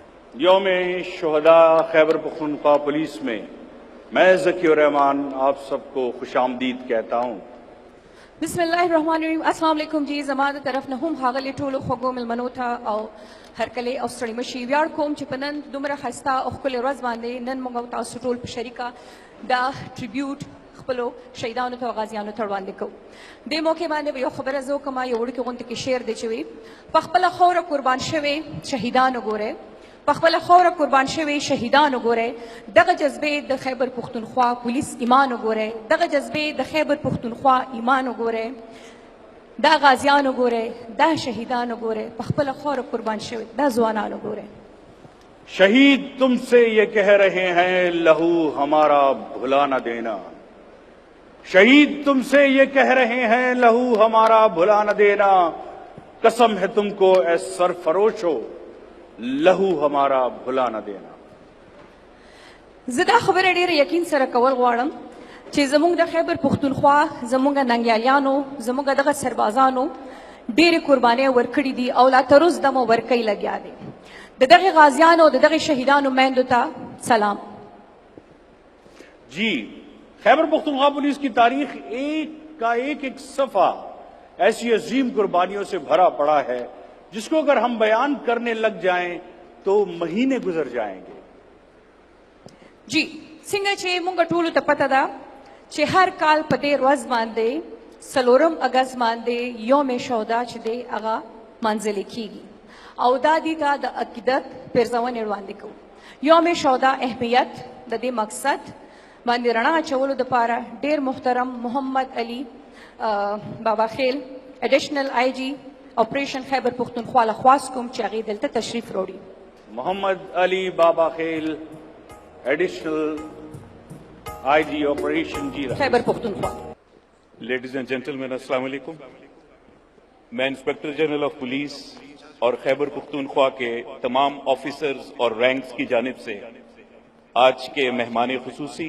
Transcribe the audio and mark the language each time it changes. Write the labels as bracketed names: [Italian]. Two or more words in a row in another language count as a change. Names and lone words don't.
[Urdu] یوم شہداء خیبر پختونخوا پولیس میں میں ذکی الرحمان آپ سب کو خوش آمدید کہتا ہوں. [Arabic] بسم الله الرحمن الرحیم. السلام علیکم جی. [Pashto] زما د طرف نه هم ښاغلي ټولو خوږو مېلمنو ته او هرکلی او ستړي مشي. ویاړ کوم چې په نن دومره ښایسته او ښکلې ورځ باندې نن موږ او تاسو ټول په شریکه دا ټریبیوټ خپلو شهیدانو ته او غازیانو ته وړاندې کوو. دې موقع باندې به یو خبره زه وکړم. یو وړوکې غونډه کې شعر دی چې وي په خپله خاوره قربان شوي شهیدان وګورئ، په خپله خاوره قربان شوي شهیدان وګورئ. دغه جذبې د خیبر پښتونخوا پولیس ایمان وګورئ، دغه جذبې د خیبر پښتونخوا ایمان وګورئ، دا غازیان وګورئ، دا شهیدان وګورئ، په خپله خاوره قربان شوي دا ځوانان وګورئ. [Urdu] شہید تم سے یہ کہہ رہے ہیں لہو ہمارا بھلا نہ دینا. شہید تم سے یہ کہہ رہے ہیں لہو ہمارا بھلا نہ دینا. قسم ہے تم کو اے سرفروشو لہو ہمارا بھلا نہ دینا. [Pashto] زه دا خبره ډېر یقین سره کول غواړم چې زموږ د خیبر پښتونخوا زموږ ننګیالیانو زموږ دغه سربازانو ډېرې قربانۍ ورکړي دي او لا تر اوسه دمو ورکوي لګیا دي. د دغې غازیانو د دغې شهیدانو میندو ته سلام. [Urdu] جی خیبر پختونخوا پولیس کی تاریخ ایک کا ایک صفحہ ایسی عظیم قربانیوں سے بھرا پڑا ہے جس کو اگر ہم بیان کرنے لگ جائیں تو مہینے گزر جائیں گے. [Pashto] جی څنګه چې موږ ټولو ته پته ده چې هر کال په دې ورځ باندې 4 اګست باندې یوم شهدا چې دی هغه منځلې کیږي او دا دي ته د عقیدت پرځونې وړاندې کوو. یوم شهدا اهمیت د دې مقصد باندې رڼا اچولو دپاره ډېر محترم محمد علي بابا خیل [English] additional IG operation [Pashto] خیبر پختونخوا له خواست کوم چې هغې دلته تشریف راوړي. [Urdu] محمد علی بابا خیل [English] additional IG operation [Urdu] جیرا خیبر پختونخوا. [English] ladies and gentleman [Arabic] السلام علیکم. [Urdu] میں [English] inspector general of police [Urdu] اور خیبر پختونخوا کے تمام آفیسرز اور رینکس کی جانب سے آج کے مہمان خصوصی